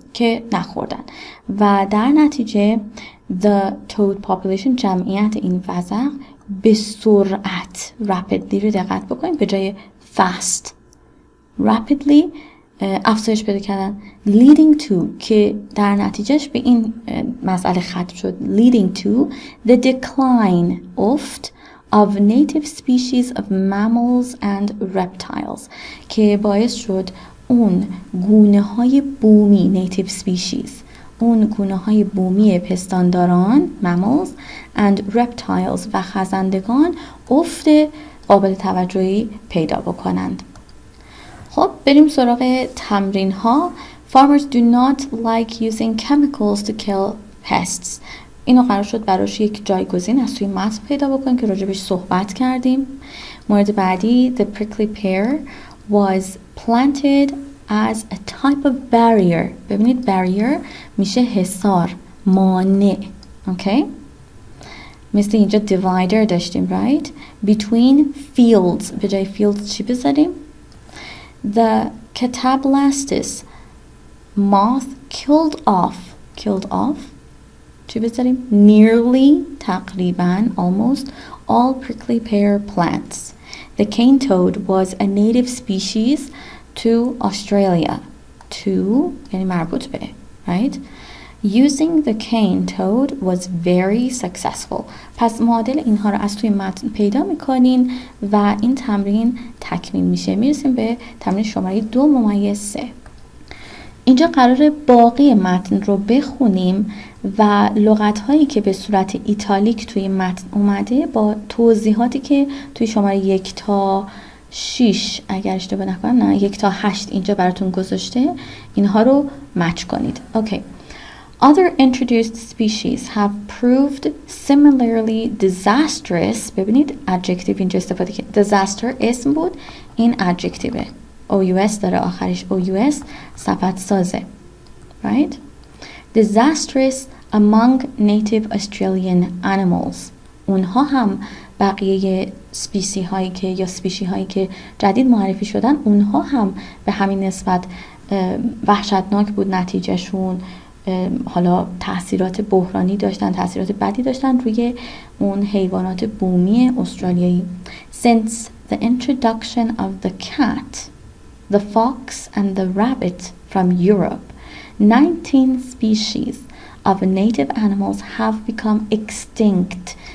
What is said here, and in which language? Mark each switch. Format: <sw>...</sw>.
<fa>که نخوردن. و در نتیجه</fa> <en>the toad population،</en> <fa>جمعیت این وزغ، به سرعت، rapidly رو دقت بکنید به جای fast، rapidly افزایش پیدا کردن.</fa> <en>leading to</en> <fa>که در نتیجهش به این مسئله ختم شد.</fa> <en>leading to the decline of native species of mammals and reptiles</en> <fa>که باعث شد اون گونه های بومی</fa> <en>native species،</en> <fa>اون گونه های بومی پستانداران</fa> <en>mammals and reptiles</en> <fa>و خزندگان افت قابل توجهی پیدا بکنند. خب بریم سراغ تمرین ها.</fa> <en>Farmers do not like using chemicals to kill pests.</en> <fa>اینو قرار شد براش یک جایگزین از توی متن پیدا بکنیم که راجبش صحبت کردیم. مورد بعدی</fa> <en>the prickly pear was planted as a type of barrier.</en> <fa>ببینید barrier میشه حصار، مانع. اوکی؟ مثل اینجا divider داشتیم</fa> <en>right? Between fields.</en> <fa>به جای</fa> <en>fields</en> <fa>چی بذاریم؟</fa> <en>The Cattablastis moth killed off چی بذاریم؟ nearly</en> <fa>تقریباً</fa> <en>almost all prickly pear plants. The cane toad was a native species to Australia.</en> <fa>To یعنی مربوط به</fa> <en>right? Using the cane toad was very successful.</en> <fa>پس معادل اینها رو از توی متن پیدا میکنین و این تمرین تکمیل میشه. میرسیم به تمرین شماره 2/3. اینجا قراره باقی متن رو بخونیم و لغت‌هایی که به صورت ایتالیک توی متن اومده با توضیحاتی که توی شماره 1 تا 6 اگر اشتباه نکنم، نه 1 تا 8 اینجا براتون گذاشته، اینها رو مچ کنید. اوکی.</fa> <en>Other introduced species have proved similarly disastrous.</en> <fa>ببینید adjective اینجا استفاده که disaster اسم بود، این adjective OUS داره آخرش OUS صفت سازه</fa> <en>right? Disastrous among native Australian animals.</en> <fa>اونها هم بقیه سپیسی هایی که یا سپیشی هایی که جدید معرفی شدن اونها هم به همین نسبت وحشتناک بود نتیجهشون. حالا تاثیرات بحرانی داشتن، تاثیرات بدی داشتن روی اون حیوانات بومی استرالیایی.</fa> <en>Since the introduction of the cat, the fox and the rabbit from Europe, 19 species of native animals have become extinct.</en>